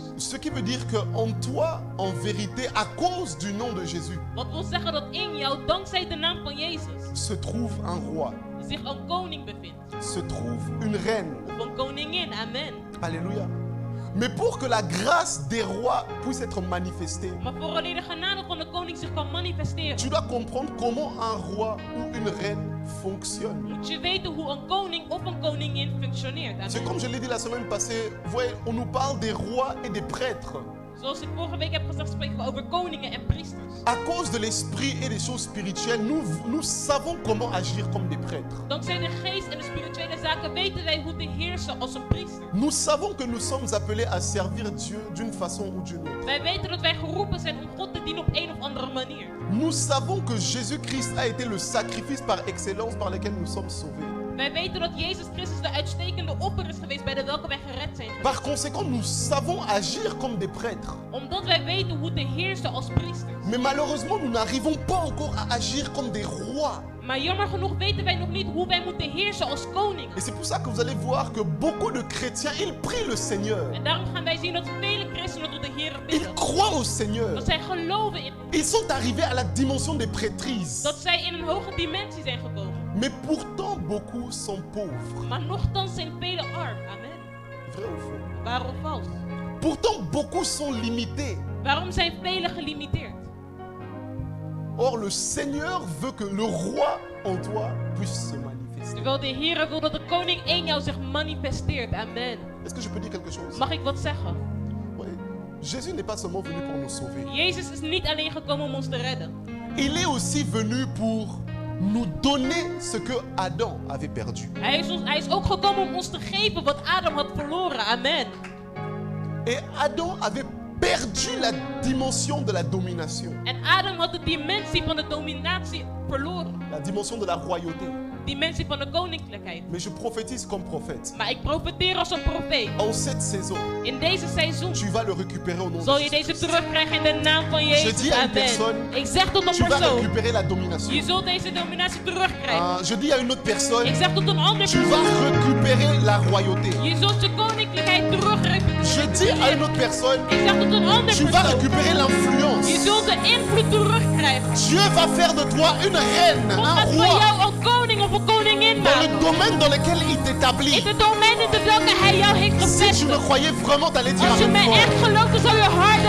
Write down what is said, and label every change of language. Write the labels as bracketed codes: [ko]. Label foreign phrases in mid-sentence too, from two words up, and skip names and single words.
[fr] Ce qui veut dire qu'en toi, en vérité, à cause du nom de Jésus, [nl] Wat wil zeggen dat in jou, dankzij de naam van Jezus, [fr] se trouve un roi, [nl] zich een koning bevindt. [fr] se trouve une reine. [nl] Of een koningin. [fr] Amen. Alléluia. Mais pour que la grâce des rois puisse être manifestée, [nl] Maar vooraleer de genade van de koning zich kan manifesteren, [fr] tu dois comprendre comment un roi ou une reine fonctionne. [nl] moet je weten hoe een koning of een koningin functioneert. [fr] C'est Amen. comme je l'ai dit la semaine passée, vous voyez, on nous parle des rois et des prêtres. [nl] Zoals ik vorige week heb gezegd, spreken we over koningen en priesters. [fr] À cause de l'esprit et des choses spirituelles, nous savons comment agir comme des prêtres. [nl] Dankzij de geest en de spirituele zaken weten wij hoe te heersen als een priester. [fr] Nous savons que nous sommes appelés à servir Dieu d'une façon ou d'une autre. [nl] Wij weten dat wij geroepen zijn om God te dienen op een of andere manier. [fr] Nous savons que Jésus-Christ a été le sacrifice par excellence par lequel nous sommes sauvés. [nl] Wij weten dat Jezus Christus de uitstekende offer is geweest bij de welke wij gered zijn. [fr] Par conséquent, nous savons agir comme des prêtres. [nl] Omdat wij weten hoe te heersen als priesters. [fr] Mais malheureusement, nous n'arrivons pas encore à agir comme des rois. [nl] Maar jammer genoeg weten wij nog niet hoe wij moeten heersen als koningen. [fr] Et c'est pour ça que vous allez voir que beaucoup de chrétiens, ils prient le Seigneur. [nl] En daarom gaan wij zien dat vele christenen tot de Heer [fr] Ils [nl] bidden. [fr] croient au Seigneur. [nl] Dat zij geloven in [fr] Ils sont arrivés à la dimension des prêtrises. [nl] dat zij in een hoge dimensie zijn gekomen. [fr] Mais pourtant, beaucoup sont pauvres. [nl] Maar nochtans zijn velen arm. [fr] Amen. Vrai ou faux? [nl] Waar of vals? [fr] Pourtant, beaucoup sont limités. [nl] Waarom zijn velen gelimiteerd? [fr] Or, le Seigneur veut que le roi en toi puisse se manifester. [nl] Terwijl de Heer wil dat de koning in jou zich manifesteert. [fr] Amen. Est-ce que je peux dire quelque chose? [nl] Mag ik wat zeggen? [fr] Oui. Jésus n'est pas seulement venu pour nous sauver. [nl] Jezus is niet alleen gekomen om ons te redden. [fr] Il est aussi venu pour nous donner ce que Adam avait perdu. [nl] Hij is ook gekomen om ons te geven wat Adam had verloren. [fr] Amen. Et Adam avait perdu la dimension de la domination, [nl] En Adam had de dimensie van de dominatie verloren. [fr] la dimension de la royauté. [nl] Dimensie van de koninklijkheid. [fr] Mais je prophétise comme prophète. [nl] Maar ik profeteer als een profeet. [fr] En cette saison, [nl] In deze seizoen [fr] tu vas le récupérer au nom [nl] zal [fr] de [nl] je [fr] Jésus. [nl] deze terugkrijgen in de naam van [fr] Je [nl] Jezus. [fr] dis à une personne, [nl] Amen. Ik zeg tot een [fr] Tu vas [nl] persoon. [fr] récupérer la [nl] Je [fr] domination. [nl] zult deze dominatie terugkrijgen. [fr] Je dis à une autre personne, [nl] Ik zeg tot een andere [fr] tu vas [nl] persoon. [fr] récupérer la royauté. [nl] Je zult je koninklijkheid [fr] Je dis à une [nl] terugrecupereren. [fr] autre personne, [nl] Ik zeg tot een andere [fr] tu vas [nl] persoon. [fr] récupérer [nl] Je [fr] l'influence. [nl] zult de invloed terugkrijgen. [fr] Dieu va faire de toi une reine, [nl] God [fr] un [nl] gaat van [fr] roi, [nl] jou een koning of een koningin [fr] dans le [nl] maken. [fr] domaine dans lequel il [nl] In [fr] t'établit. [nl] de domein in welke hij jou heeft [fr] Si tu me [nl] gevestigd. [fr] croyais vraiment, t'allais dire [nl] Als je [fr] amen [nl] mij echt [fr] fort. [nl] gelooft, dan zou je harder